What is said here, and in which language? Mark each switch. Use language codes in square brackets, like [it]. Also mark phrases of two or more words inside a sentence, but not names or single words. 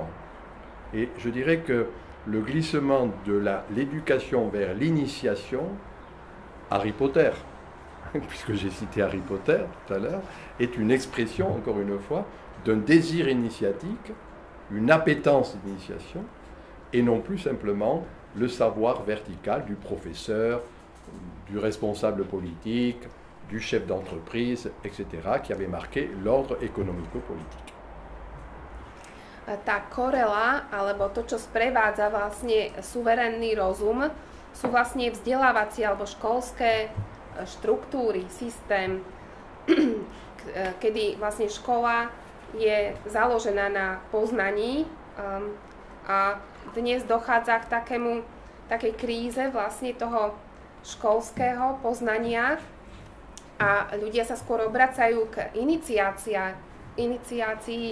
[fr] Et je dirais que le glissement de l'éducation vers l'initiation, Harry Potter, puisque j'ai cité Harry Potter tout à l'heure, est une expression, encore une fois, d'un désir initiatique, une appétence d'initiation, et non plus simplement le savoir vertical du professeur, du responsable politique, du chef d'entreprise, etc., qui avait marqué l'ordre économico-politique. [sk] Tá korela, alebo to, čo sprevádza vlastne suverénny rozum, sú vlastne vzdelávacie alebo školské štruktúry, systém, kedy vlastne škola je založená na poznaní a dnes dochádza k takej kríze vlastne toho školského poznania a ľudia sa skôr obracajú k iniciácii.